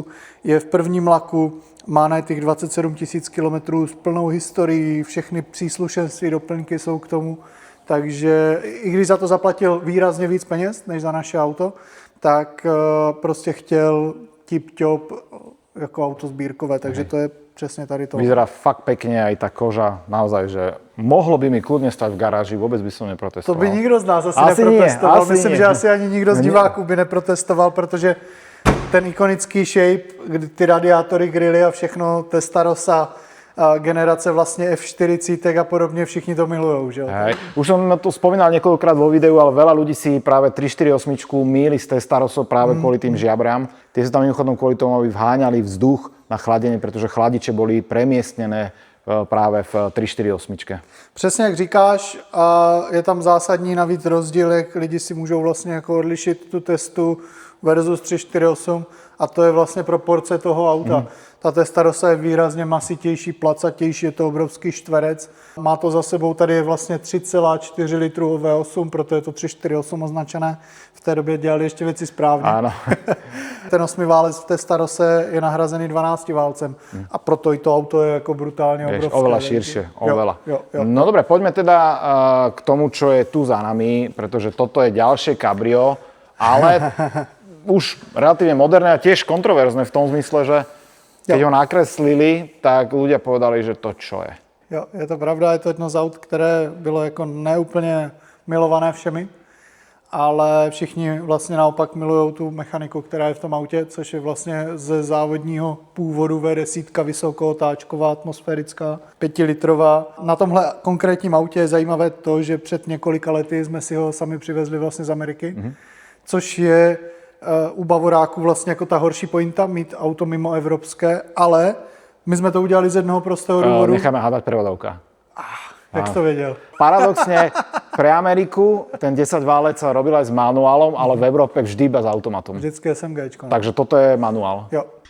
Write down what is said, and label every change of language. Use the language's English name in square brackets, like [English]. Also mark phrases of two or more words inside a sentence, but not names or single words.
[Czech] Je v prvním laku, má na těch 27 000 kilometrů s plnou historií, všechny příslušenství, doplňky jsou k tomu. Takže i když za to zaplatil výrazně víc peněz než za naše auto, tak prostě chtěl tip-top jako auto sbírkové, takže to je přesně tady to. [Slovak] Vyzerá fakt pekne aj tá koža, naozaj, že mohlo by mi kľudne stať v garáži, vôbec by som neprotestoval. [Czech] To by nikdo z nás asi neprotestoval. Myslím, že asi ani nikdo z diváků by neprotestoval, protože ten ikonický shape, kdy ty radiátory, grily a všechno, Testarossa, generace vlastně F40 a podobně, všichni to milujou, že jo? [Slovak] Už som to spomínal niekoľkokrát vo videu, ale veľa ľudí si práve 348 mýli s Testarossou práve kvôli tým žiabram. Tie sa tam mimochodom kvôli tomu, aby vháňali vzduch na chladenie, pretože chladiče boli premiestnené právě v 348. [Czech] Přesně jak říkáš, je tam zásadní navíc rozdíl, jak lidi si můžou vlastně jako odlišit tu testu versus 348 a to je vlastně proporce toho auta. Ta Testarossa je výrazně masitější, placatější, je to obrovský čtverec. Má to za sebou, tady je vlastně 3,4 litru V8, proto je to 348 označené. V té době dělali ještě věci správně. Ano. Ten 8válec v Testarose je nahrazený 12 válcem a proto i to auto je jako brutálně obrovské. [Slovak] Oveľa širšie, oveľa. [Czech] Jo. [Slovak] No dobre, poďme teda k tomu, čo je tu za nami, pretože toto je ďalšie kabrio, ale už relatívne moderné a tiež kontroverzné v tom zmysle, že keď ho nakreslili, tak ľudia povedali, že to čo je. [Czech] Jo, je to pravda, je to jedno z aut, které bylo jako neúplně milované všemi, ale všichni vlastně naopak milují tu mechaniku, která je v tom autě, což je vlastně ze závodního původu V10, vysokootáčková, atmosférická, 5litrová. Na tomhle konkrétním autě je zajímavé to, že před několika lety jsme si ho sami přivezli vlastně z Ameriky, což je u Bavoráků vlastně jako ta horší pointa, mít auto mimo evropské, ale my jsme to udělali z jednoho prostého důvodu. [Slovak] Necháme hádať prevodovka. [Czech] Jak jsi to věděl? [Slovak] Paradoxne, pre Ameriku ten 10 válec sa robil aj s manuálom, ale v Európe vždy iba s automatom. [Czech] Vždycky SMGčko. Ne? [Slovak] Takže toto je manuál. [Czech] Jo.